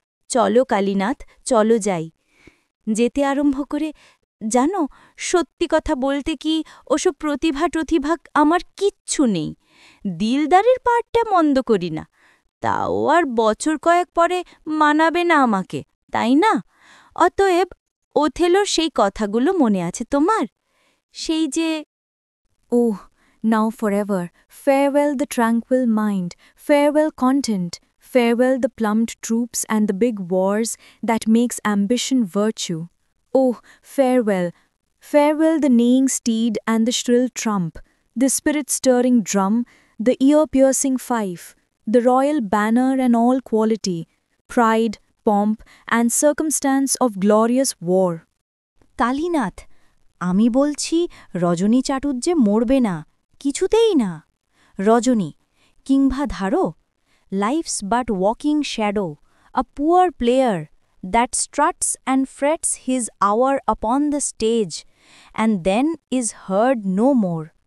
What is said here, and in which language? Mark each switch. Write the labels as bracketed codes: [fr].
[bn] চলো কালীনাথ, চলো যাই। যেতে আরম্ভ করে, জানো, সত্যি কথা বলতে কি, ওসব প্রতিভা টতিভা আমার কিচ্ছু নেই। দিলদারের পার্টটা মন্দ করি না, তাও আর বছর কয়েক পরে মানাবে না আমাকে, তাই না? অতএব ওথেলোর সেই কথাগুলো মনে আছে তোমার? সেই যে, [en] Oh, now forever, farewell the tranquil mind, farewell content, farewell the plumbed troops and the big wars that makes ambition virtue. Oh, farewell, farewell the neighing steed and the shrill trump, the spirit-stirring drum, the ear-piercing fife, the royal banner and all quality, pride, pomp, and circumstance of glorious war. [bn] Kalinath, আমি বলছি রজনী চাটুর্যে মরবে না, কিছুতেই না। রজনী, কিংবা ধারো, [en] Life's but walking shadow, a poor player that struts and frets his hour upon the stage and then is heard no more.